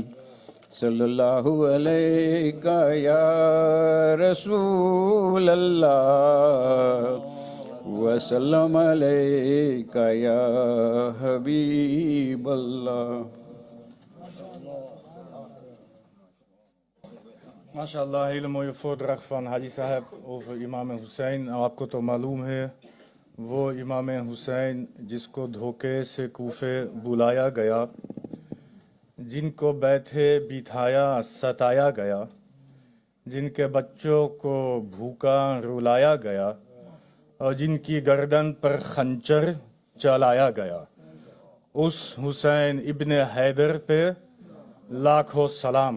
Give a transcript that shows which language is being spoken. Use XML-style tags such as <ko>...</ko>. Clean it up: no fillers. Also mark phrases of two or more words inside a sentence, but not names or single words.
<ar>صلی اللہ علیہ یا رسول اللہ، وسلم علیک یا حبیب اللہ.</ar> <nl>MashaAllah, hele mooie voordracht van Haji Saheb over Imam Hussein.</nl> <ur>آپ کو تو معلوم ہے وہ امام حسین جس کو دھوکے سے کوفے بلایا گیا، جن کو بیٹھے بٹھایا ستایا گیا، جن کے بچوں کو بھوکا رلایا گیا، اور جن کی گردن پر خنجر چلایا گیا، اس حسین ابن حیدر پہ لاکھوں سلام.</ur>